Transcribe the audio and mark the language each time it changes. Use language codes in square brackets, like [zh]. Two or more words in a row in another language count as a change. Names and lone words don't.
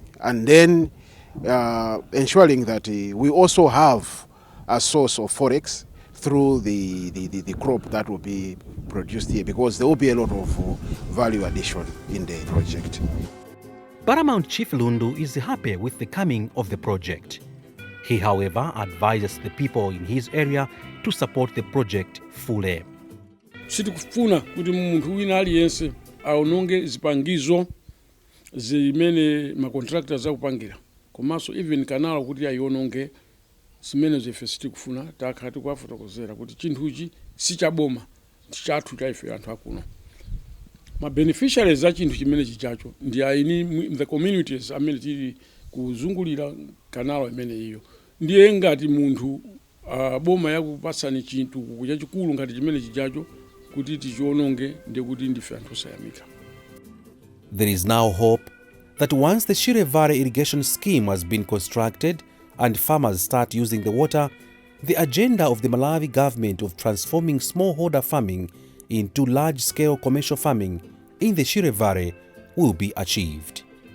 [en] And then ensuring that we also have a source of forex through the crop that will be produced here, because there will be a lot of value addition in the project. Paramount Chief Lundu is happy with the coming of the project. He, however, advises the people in his area to support the project fully. [ny] Sitikufuna kuti munthu wina aliyense aononge zipangizo zimene macontractors akupangira, komanso even kanala kuti ayiononge zimene zefe sitikufuna. Takhala tikuwafotokozera kuti chinthuchi sichaboma, chathu cha ife anthu akuno. Ma beneficiaries za chinthu chimene chichacho ndi aini [en] the communities [ny] amene tili kuzungulira kanala imene iyo. Ndiye ngati munthu boma yakupasani chinthu chachikulu ngati chimene chichacho kuti tichiononge ndiye kuti ndife anthu osayamika. [en] There is now hope that once the Shire Valley irrigation scheme has been constructed and farmers start using the water, the agenda of the Malawi government of transforming smallholder farming into large-scale commercial farming in the Shire Valley will be achieved.